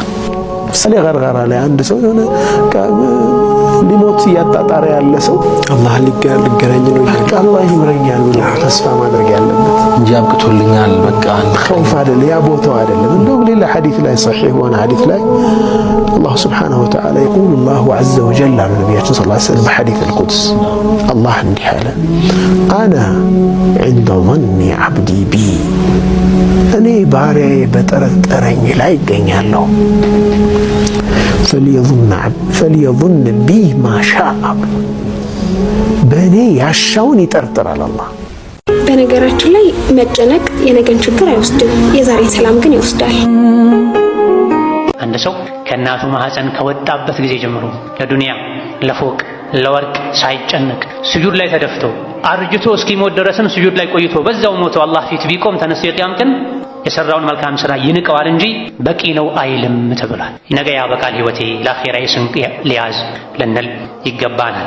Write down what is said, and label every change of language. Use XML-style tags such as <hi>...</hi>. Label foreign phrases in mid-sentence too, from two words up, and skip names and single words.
<am>ምሳሌ ገርጋራ ላይ አንድ ሰው የሆነ ሊሞት እያጣጣረ ያለ ሰው አላህ ሊገናኝ ነው አላህ ይምረኛል ብሎ ተስፋ ማድረግ ያለበት እንጂ እንጂ አብቅቶልኛል በቃ خوف አይደለም ያ ቦታው አይደለም እንደውም ሌላ ሐዲስ ላይ صحيح ሆነ ሐዲስ ላይ</am> <ar>الله سبحانه وتعالى يقول الله عز وجل على نبينا صلى الله عليه وسلم بحديث القدس الله</ar> <am>እንዲህ አለ</am> <ar>انا عند ظن عبدي بي</ar> <am>እኔ ባሪያዬ በጠረጠረኝ ላይ እገኛለሁ</am> <ar>فليظن بي ما شاء</ar> <am>በእኔ ያሻውን ይጠርጥራል አላህ በነገራችን ላይ መጨነቅ የነገን ችግር አይወስድም የዛሬን ሰላም ግን ይወስዳል አንድ ሰው ከእናቱ ማህፀን ከወጣበት ጊዜ ጀምሮ ለዱንያ ለፎቅ ለወርቅ ሳይጨነቅ ስጁድ ላይ ተደፍቶ አርጅቶ እስኪሞት ድረስም ስጁድ ላይ ቆይቶ በዛው ሞቶ አላህ ፊት ቢቆም ተነስቶ የቂያም ቀን የሰራውን መልካም ስራ ይንቀዋል እንጂ በቂ ነው አይልም ተብሏል። ነገ ያበቃል ህይወቴ ለአኺራዬ ስንቅ ሊያዝ ልንል ይገባናል።</am>